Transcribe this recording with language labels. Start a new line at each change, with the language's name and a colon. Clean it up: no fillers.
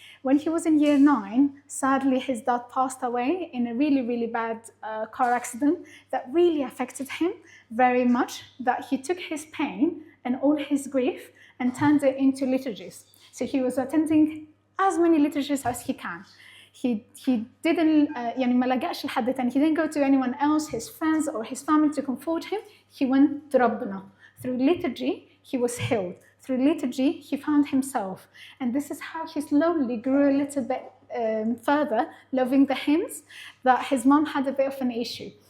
English: When he was in year 9, sadly, his dad passed away in a really, really bad car accident that really affected him very much, that he took his pain and all his grief and turned it into liturgies. So he was attending as many liturgies as he can. He didn't
Arabic: يعني ما لجأش لحد تاني.
English: He didn't go to anyone else, his friends or his family to comfort him. He went to ربنا. Through liturgy, he was healed. Through liturgy, he found himself. And this is how he slowly grew a little bit further, loving the hymns, that his mom had a bit of an issue.